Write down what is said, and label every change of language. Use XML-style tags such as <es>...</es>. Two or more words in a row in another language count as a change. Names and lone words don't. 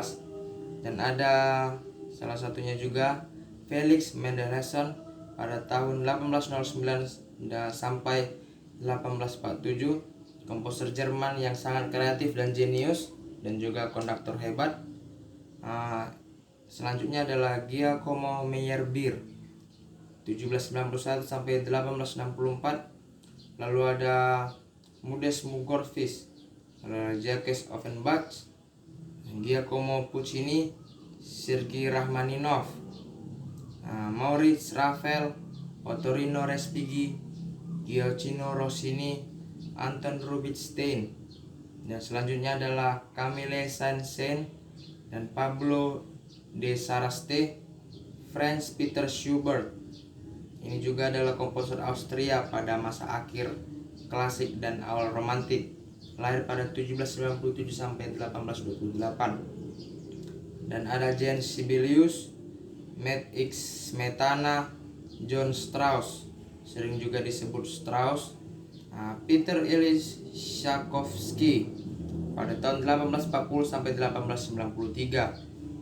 <id>Dan ada salah satunya juga Felix Mendelssohn pada tahun 1809 sampai 1847, komposer Jerman yang sangat kreatif dan jenius, dan juga konduktor hebat. Selanjutnya adalah Giacomo Meyerbeer 1791 sampai 1864. Lalu ada Modest Mugorfish, Jacques Offenbach, Giacomo Puccini, Sergei Rachmaninov, Maurice Ravel, Ottorino Respighi, Gioacchino Rossini, Anton Rubinstein. Dan selanjutnya adalah Camille Saint-Saëns dan Pablo de Saraste, Franz Peter Schubert. Ini juga adalah komposer Austria pada masa akhir klasik dan awal romantik, lahir pada 1797 sampai 1828. Dan ada Jean Sibelius, Max X Smetana, John Strauss, sering juga disebut Strauss, Peter Ilyich Tchaikovsky pada tahun 1840 sampai 1893.</id>